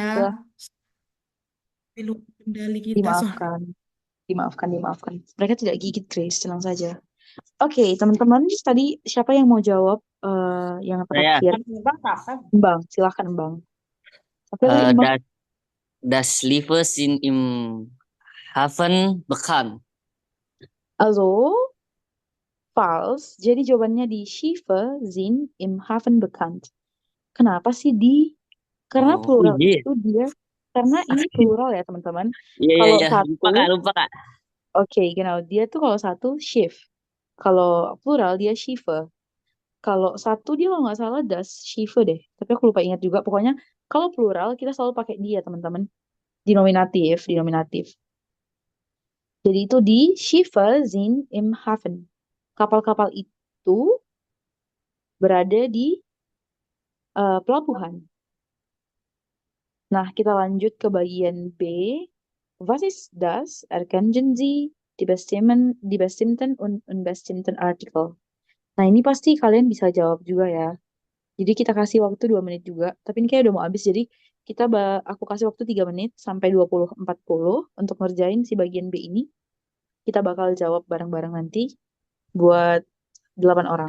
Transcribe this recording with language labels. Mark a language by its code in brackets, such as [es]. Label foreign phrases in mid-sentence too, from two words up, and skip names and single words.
[id] setelah di luar kendali kita soalnya. dimaafkan. Mereka tidak gigit, Grace, tenang saja. Oke, teman-teman, tadi siapa yang mau jawab yang Saya, terakhir? Embang, silahkan Embang. Oke, tadi Embang. [de] das Liebe sind im Hafen bekannt. [id] Also, false. Jadi jawabannya di [de] Schiffe sind im Hafen bekannt. [id] Kenapa sih di? Karena Oh, plural iya. itu dia. Karena ini plural ya, teman-teman. Iya, Kalau iya. Lupa, satu, Lupa, Kak. oke, genau. Dia tuh kalau satu, Schiff. Kalau plural, dia Schiffe. Kalau satu, dia kalau nggak salah, [de] das Schiffe [id] deh. Tapi aku lupa ingat juga. Pokoknya, kalau plural, kita selalu pakai dia, teman-teman. Dinominatif. Jadi itu di [de] Schiffe sind im Hafen. [id] Kapal-kapal itu berada di pelabuhan. Nah, kita lanjut ke bagian B. [de] Was ist das? Erkennen Sie die bestimmten und unbestimmten Artikel. [id] Nah, ini pasti kalian bisa jawab juga ya. Jadi kita kasih waktu 2 menit juga. Tapi ini kayak udah mau habis. Jadi aku kasih waktu 3 menit sampai 20-40 untuk ngerjain si bagian B ini. Kita bakal jawab bareng-bareng nanti buat 8 orang.